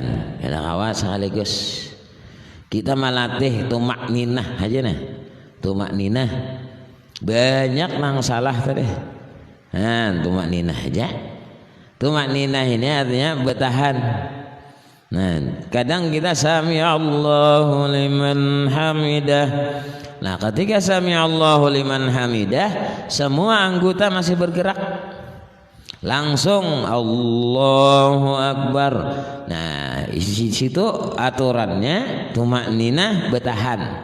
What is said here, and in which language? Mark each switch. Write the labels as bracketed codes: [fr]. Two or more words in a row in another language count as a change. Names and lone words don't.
[bjn] Kada kawa sekaligus kita melatih tumak ninah aja nih. Tumak ninah banyak nang salah tadi. Nah, tumak ninah aja. [id] Tumak ninah ini artinya bertahan. Nah, kadang kita [ar] سمع الله لمن حمده. [id] Nah, ketika [ar] سمع الله لمن حمده, [id] semua anggota masih bergerak. [ar] Langsung الله أكبر. [id] Nah, di situ aturannya tumakninah bertahan.